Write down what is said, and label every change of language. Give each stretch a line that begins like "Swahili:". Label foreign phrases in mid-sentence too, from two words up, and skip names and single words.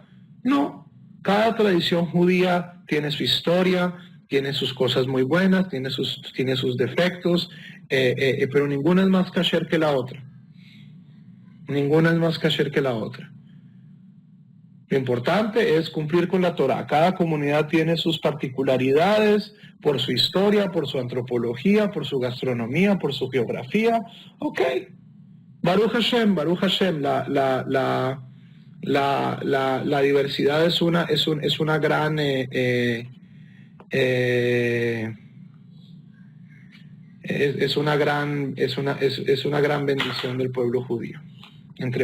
Spanish: No, cada tradición judía tiene su historia, tiene sus cosas muy buenas, tiene sus defectos, pero ninguna es más kasher que la otra. Ninguna es más kasher que la otra. Lo importante es cumplir con la Torah. Cada comunidad tiene sus particularidades por su historia, por su antropología, por su gastronomía, por su geografía.
Hebrew: Ok. ברוך השם.
Spanish: La diversidad es una gran es una gran bendición del pueblo judío.